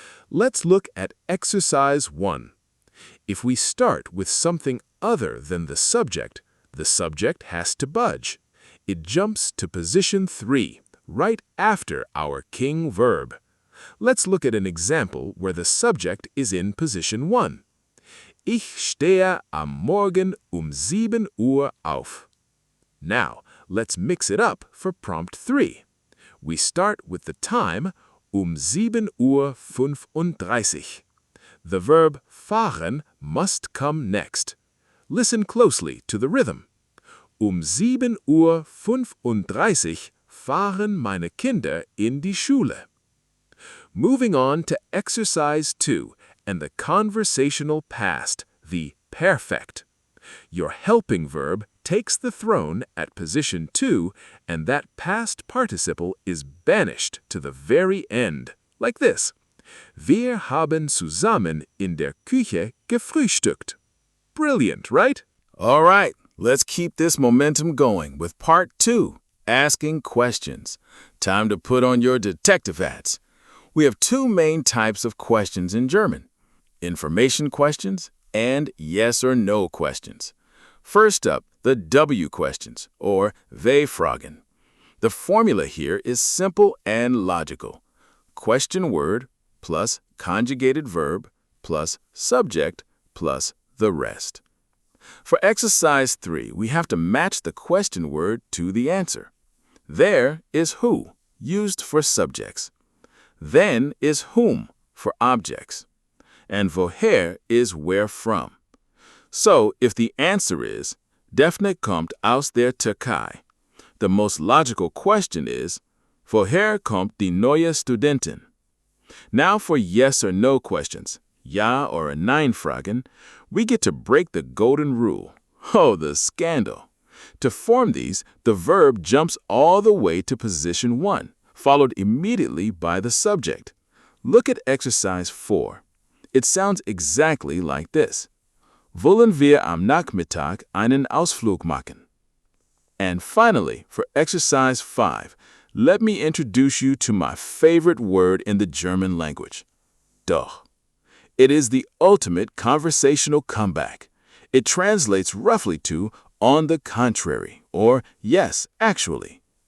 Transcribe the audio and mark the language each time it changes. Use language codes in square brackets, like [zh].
[en] Let's look at exercise 1. If we start with something other than the subject has to budge. It jumps to position 3, right after our king verb. Let's look at an example where the subject is in position 1. [de] Ich stehe am Morgen 7 Uhr auf. [en] Now, let's mix it up for prompt 3. We start with the time 7 Uhr 35. The verb fahren must come next. Listen closely to the rhythm. [de] 7 Uhr 35 fahren meine Kinder in die Schule. [en] Moving on to exercise 2 and the conversational past, the perfekt. Your helping verb takes the throne at position 2, and that past participle is banished to the very end, like this. [de] Wir haben zusammen in der Küche gefrühstückt. [en] Brilliant, right? All right, let's keep this momentum going with part 2, asking questions. Time to put on your detective hats. We have 2 main types of questions in German: information questions and yes or no questions. First up, the W questions, or W-Fragen. The formula here is simple and logical. Question word plus conjugated verb plus subject plus the rest. For exercise 3, we have to match the question word to the answer. There is who, used for subjects. Then is whom, for objects. And woher is where from. So, if the answer is, [de] Daphne kommt aus der Türkei, [en] the most logical question is, [de] woher kommt die neue Studentin? [en] Now for yes or no questions, ja or nein Fragen, we get to break the golden rule. Oh, the scandal. To form these, the verb jumps all the way to position 1, followed immediately by the subject. Look at exercise 4. It sounds exactly like this. [de] Wollen wir am Nachmittag einen Ausflug machen? [en] And finally, for exercise 5, let me introduce you to my favorite word in the German language, DOCH. It is the ultimate conversational comeback. It translates roughly to on the contrary, or yes, actually.